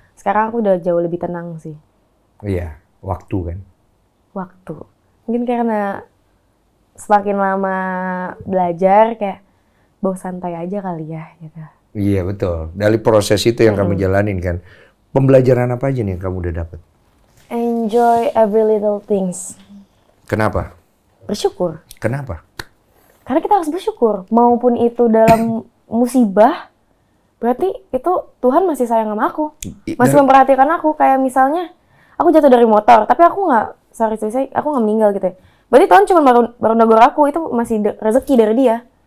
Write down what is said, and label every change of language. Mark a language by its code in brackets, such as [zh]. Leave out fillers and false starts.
[id] Sekarang aku udah jauh lebih tenang sih. Iya, waktu kan. Waktu. Mungkin karena semakin lama belajar kayak bawa santai aja kali ya gitu. Iya betul. Dari proses itu yang kamu jalanin kan. Pembelajaran apa aja nih yang kamu udah dapat? [en] Enjoy every little things. [id] Kenapa? Bersyukur. Kenapa? Karena kita harus bersyukur. Maupun itu dalam musibah, berarti itu Tuhan masih sayang sama aku. Masih memperhatikan aku. Kayak misalnya, aku jatuh dari motor, tapi aku nggak, aku nggak meninggal gitu ya. Berarti Tuhan cuma baru negor aku, itu masih rezeki dari dia.